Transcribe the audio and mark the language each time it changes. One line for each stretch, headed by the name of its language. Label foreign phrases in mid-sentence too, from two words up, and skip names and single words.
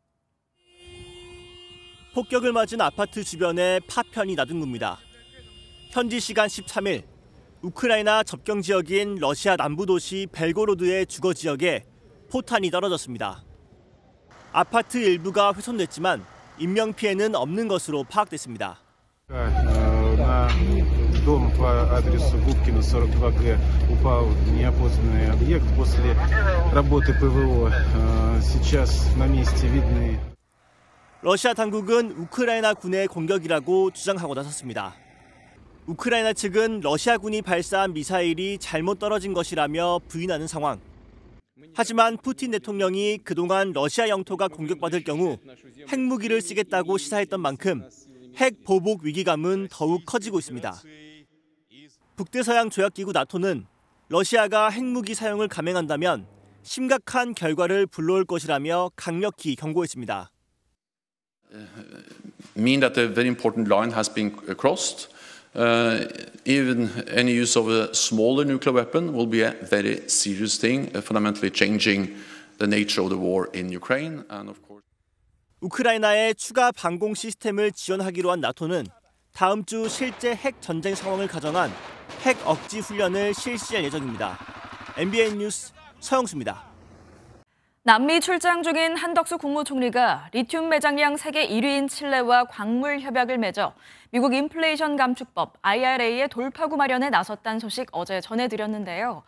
Korean: 폭격을 맞은 아파트 주변에 파편이 나둥굽니다. 현지 시간 13일, 우크라이나 접경 지역인 러시아 남부 도시 벨고로드의 주거 지역에 포탄이 떨어졌습니다. 아파트 일부가 훼손됐지만 인명 피해는 없는 것으로 파악됐습니다.
Russian: Дом по адресу Губкина, 42Г, упал неопознанный объект после работы ПВО. Сейчас на месте видны.
Korean: 러시아 당국은 우크라이나 군의 공격이라고 주장하고 나섰습니다. 우크라이나 측은 러시아군이 발사한 미사일이 잘못 떨어진 것이라며 부인하는 상황. 하지만 푸틴 대통령이 그동안 러시아 영토가 공격받을 경우 핵무기를 쓰겠다고 시사했던 만큼 핵 보복 위기감은 더욱 커지고 있습니다. 북대서양 조약기구 나토는 러시아가 핵무기 사용을 감행한다면 심각한 결과를 불러올 것이라며 강력히 경고했습니다.
English: Mean that a very important line has been crossed. Even any use of a smaller nuclear weapon will be a very serious thing, fundamentally changing the nature of the war in Ukraine. And of course.
Korean: 우크라이나에 추가 방공 시스템을 지원하기로 한 나토는 다음 주 실제 핵 전쟁 상황을 가정한 핵 억지 훈련을 실시할 예정입니다. MBN 뉴스 서영수입니다. 남미 출장 중인 한덕수 국무총리가 리튬 매장량 세계 1위인 칠레와 광물 협약을 맺어 미국 인플레이션 감축법 IRA의 돌파구 마련에 나섰다는 소식 어제 전해드렸는데요.